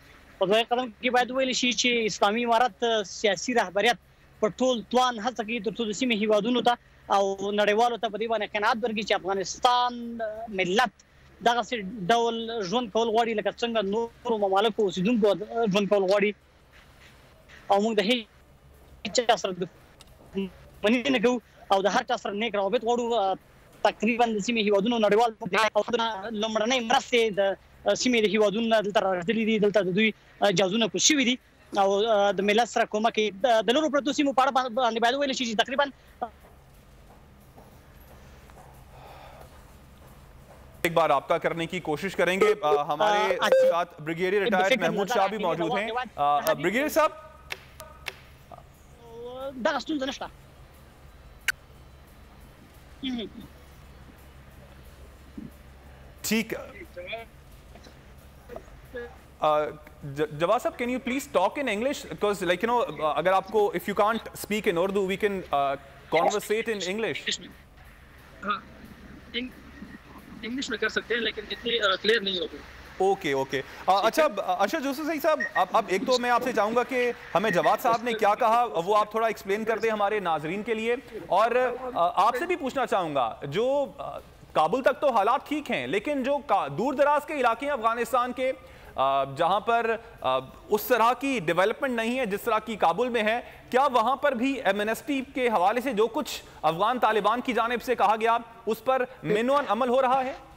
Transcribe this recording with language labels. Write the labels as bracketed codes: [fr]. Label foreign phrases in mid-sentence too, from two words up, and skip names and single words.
[ps] په دوی قدم کې باید ویل شي چې اسلامي امارت سیاسي رهبریت په ټول توان هڅه کوي تر څو د سیمې هیوادونو ته او نړیوالو ته په دې باندې قناعت ورکړي چې افغانستان ملت دغه ډول ژوند کول غواړي لکه څنګه نورو ممالکو اوسیدونکو ژوند کول غواړي او موږ د هیڅ سره باندې نه کوو او د هر چا سره نیک روابط غواړو. تقریبا د سیمې هیوادونو نړیوال او لومړنۍ مرستې د سیمې د هیوادونو دلته راغلي دي، دلته د دوی جازونه کوشي دي او د ملت سره کومک د لورو پرتو سیمو په اړه باندې باید ویل شي چې تقریبا [ur] ایک بار آپ کا کرنے کی کوشش کریں گے. ہمارے ساتھ بریگیڈیئر ریٹائرڈ محمود شاہ بھی موجود ہیں. بریگیڈیئر صاحب، ٹھیک، جواب صاحب, [en] can you please talk in English because like you know [ur] اگر آپ کو [en] if you can't speak in Urdu we can conversate in English. [ur] انگلش میں کر سکتے ہیں لیکن اتنی کلیئر نہیں ہوگی. [en] okay okay [ur] اچھا ارشد جوشی صاحب، اب ایک تو میں آپ سے چاہوں گا کہ ہمیں جواد صاحب نے کیا کہا وہ آپ تھوڑا ایکسپلین کر دیں ہمارے ناظرین کے لیے، اور آپ سے بھی پوچھنا چاہوں گا جو کابل تک تو حالات ٹھیک ہیں لیکن جو دور دراز کے علاقے ہیں افغانستان کے جہاں پر اس طرح کی ڈیولپمنٹ نہیں ہے جس طرح کی کابل میں ہے، کیا وہاں پر بھی ایمنسٹی کے حوالے سے جو کچھ افغان طالبان کی جانب سے کہا گیا اس پر مینوئن عمل ہو رہا ہے?